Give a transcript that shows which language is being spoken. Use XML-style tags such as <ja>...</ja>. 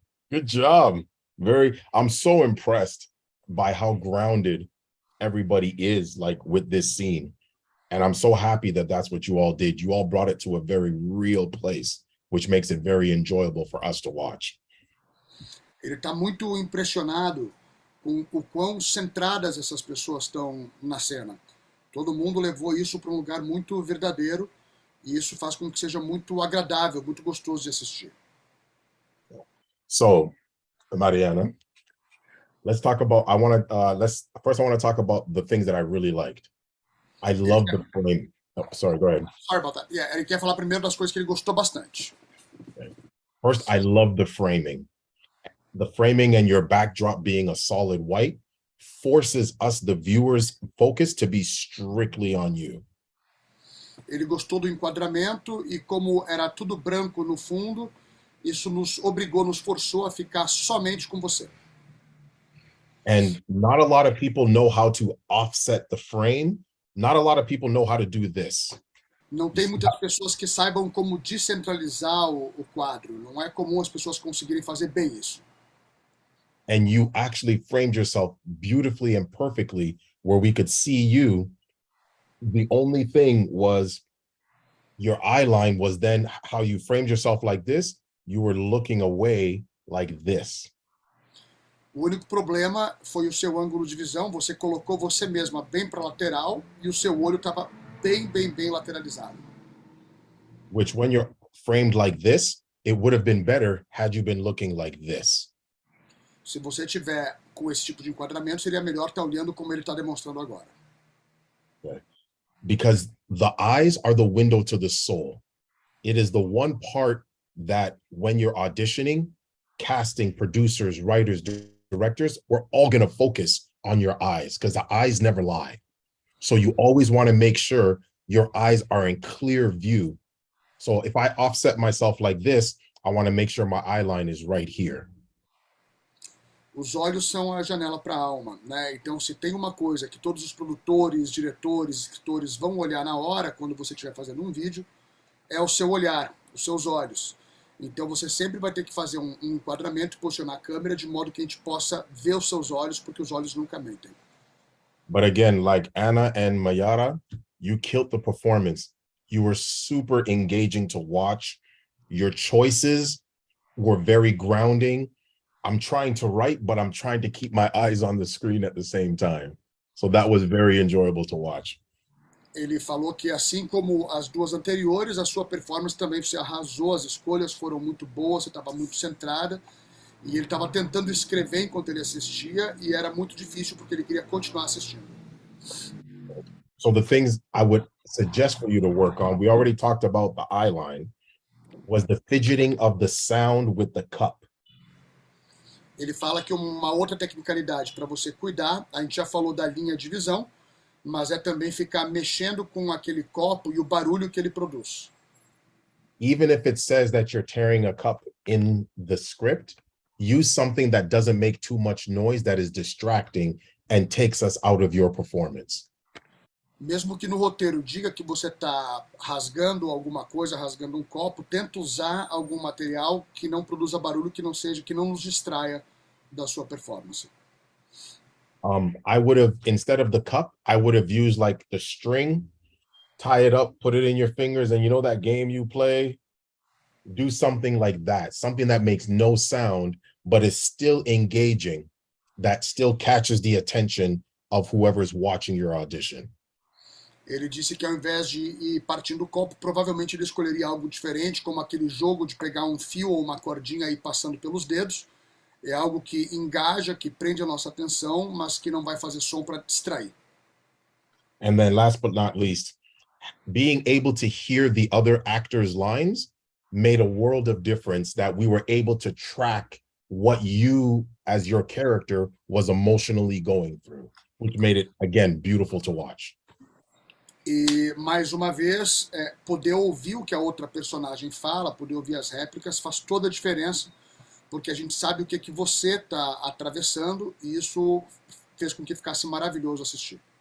<en>Good job. I'm so impressed by how grounded everybody is like with this scene. And I'm so happy that that's what you all did. You all brought it to a very real place, which makes it very enjoyable for us to watch.</en> <pt>Ele está muito impressionado com o quão centradas essas pessoas estão na cena. Todo mundo levou isso para um lugar muito verdadeiro e isso faz com que seja muito agradável, muito gostoso de assistir.</pt> <en>So, Mariana, let's talk about, I want to, I want to talk about the things that I really liked. I love the frame. Oh, sorry, go ahead. Sorry about that.</en> <pt>Yeah, ele quer falar primeiro das coisas que ele gostou bastante.</pt> <en>First, I love the framing. The framing and your backdrop being a solid white forces us, the viewers, focus to be strictly on you.</en> <pt>Ele gostou do enquadramento e como era tudo branco no fundo, isso nos obrigou, nos forçou a ficar somente com você.</pt> <en>And not a lot of people know how to offset the frame. Not a lot of people know how to do this.</en> <pt>Não tem muitas pessoas que saibam como descentralizar o quadro. Não é comum as pessoas conseguirem fazer bem isso.</pt> <en>And you actually framed yourself beautifully and perfectly where we could see you. The only thing was your eye line was then how you framed yourself like this. You were looking away like this.</en> <pt>O único problema foi o seu ângulo de visão. Você colocou você mesma bem para a lateral e o seu olho estava bem lateralizado.</pt> <en>Which when you're framed like this, it would have been better had you been looking like this.</en> <pt>Se você tiver com esse tipo de enquadramento, seria melhor estar olhando como ele está demonstrando agora.</pt> <en>Okay. Because the eyes are the window to the soul. It is the one part that when you're auditioning, casting, producers, writers, directors, we're all going to focus on your eyes because the eyes never lie. So you always want to make sure your eyes are in clear view. So if I offset myself like this, I want to make sure my eye line is right here.</en> <pt>Os olhos são a janela para a alma, né? Então, se tem uma coisa que todos os produtores, diretores, escritores vão olhar na hora, quando você estiver fazendo um vídeo, é o seu olhar, os seus olhos. Então, você sempre vai ter que fazer um enquadramento e posicionar a câmera de modo que a gente possa ver os seus olhos, porque os olhos nunca mentem.</pt> <en>But again, like Anna and Mayara, you killed the performance. You were super engaging to watch. Your choices were very grounding. I'm trying to write, but I'm trying to keep my eyes on the screen at the same time. So that was very enjoyable to watch.</en> <pt>Ele falou que assim como as duas anteriores, a sua performance também se arrasou, as escolhas foram muito boas, você estava muito centrada, e ele estava tentando escrever enquanto ele assistia, e era muito difícil porque ele queria continuar assistindo.</pt> <en>So the things I would suggest for you to work on, we already talked about the eye line, was the fidgeting of the sound with the cup.</en> <pt>Ele fala que uma outra tecnicalidade para você cuidar, a gente já falou da linha de visão, mas é também ficar mexendo com aquele copo e o barulho que ele produz.</pt> <en>Even if it says that you're tearing a cup in the script, use something that doesn't make too much noise, that is distracting and takes us out of your performance.</en> <pt>Mesmo que no roteiro diga que você está rasgando alguma coisa, rasgando um copo, tenta usar algum material que não produza barulho, que não nos distraia da sua performance.</pt> <en>I would have, instead of the cup, I would have used like the string, tie it up, put it in your fingers, and you know that game you play? Do something like that, something that makes no sound, but is still engaging, that still catches the attention of whoever's watching your audition.</en> <pt>Ele disse que ao invés de ir partindo o copo, provavelmente ele escolheria algo diferente, como aquele jogo de pegar um fio ou uma cordinha e ir passando pelos dedos. É algo que engaja, que prende a nossa atenção, mas que não vai fazer som para distrair.</pt> <en>And then last but not least, being able to hear the other actors' lines made a world of difference, that we were able to track what you as your character was emotionally going through, which made it, again, beautiful to watch.</en> <pt>E, mais uma vez, poder ouvir o que a outra personagem fala, poder ouvir as réplicas, faz toda a diferença, porque a gente sabe o que você está atravessando, e isso fez com que ficasse maravilhoso assistir.</pt>